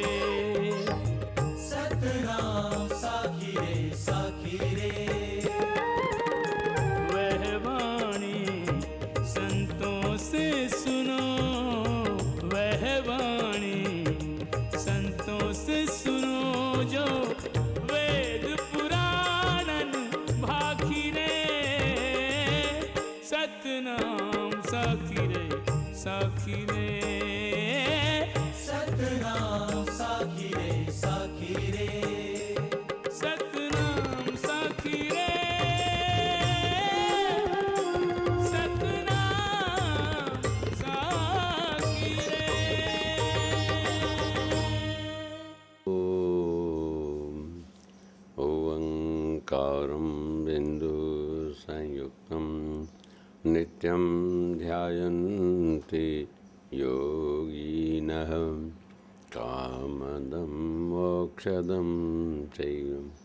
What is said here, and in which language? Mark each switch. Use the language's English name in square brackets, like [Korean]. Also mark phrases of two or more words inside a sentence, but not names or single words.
[Hindi] सतनाम साखी रे वह वाणी संतों से सुनो, वह वाणी संतों से सुनो जो वेद पुराणन भाखी रे। सतनाम साखी रे सतनाम साखी रे सतनाम साखी रे सतनाम साखी रे। [Sanskrit] ओंकारं बिंदु संयुक्तं नित्यं ध्यायन्ति योगिनः कामदं मोक्षदं चैव।